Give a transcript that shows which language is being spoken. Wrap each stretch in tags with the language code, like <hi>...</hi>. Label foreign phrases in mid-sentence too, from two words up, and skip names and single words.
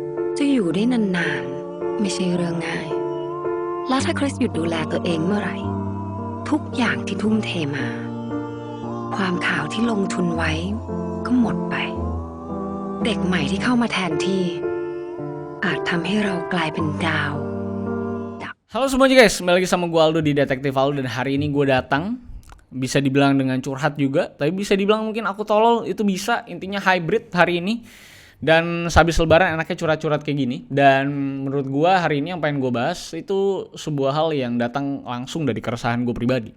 <th>จะอยู่ได้นานๆไม่ใช่เรื่องง่ายแล้วถ้าคริสหยุดดูแลตัวเองเมื่อไหร่ทุกอย่างที่ทุ่มเทมาความขาวที่ลงทุนไว้ก็หมดไปเด็กใหม่ที่เข้ามาแทนที่อาจทำให้เรากลายเป็นดาว</th> <id>Halo semuanya guys, kembali lagi sama gue Aldo di Detektif Aldo. Dan hari ini gue datang, bisa dibilang dengan curhat juga, tapi bisa dibilang mungkin aku tolol, itu bisa. Intinya hybrid hari ini. Dan sehabis lebaran enaknya curhat-curhat kayak gini. Dan menurut gue hari ini yang pengen gue bahas itu sebuah hal yang datang langsung dari keresahan gue pribadi.</id>